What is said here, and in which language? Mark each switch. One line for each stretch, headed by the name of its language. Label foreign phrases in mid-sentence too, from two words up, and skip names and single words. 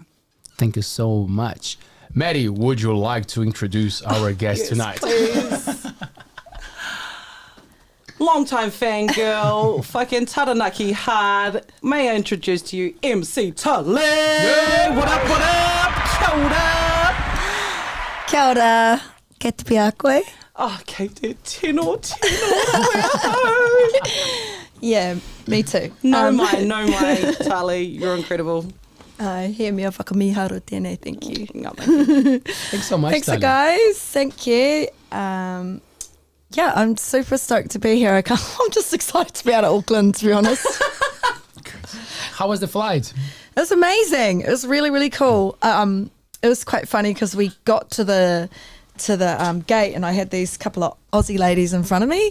English: Thank you so much. Maddie, would you like to introduce our guest tonight? Please. Long-time fangirl, fucking Taranaki hard. May I introduce to you MC Tali? Yeah. What up?
Māori: Kia ora. Kia ora. Kei te pia koe. Oh, kei te tino.
English: Yeah, me too.
Māori: No mai,
English: Tali. You're incredible.
Māori: He mea whakamiharu tēnei,
English: thank you. Thanks so much, Thanks, Tali. guys. Thank you. Yeah, I'm super stoked to be here. I'm just excited to be out of Auckland, to be honest. How was the flight? It was amazing. It was really, really cool. It was quite funny because we got to the gate and I had these couple of Aussie ladies in front of me.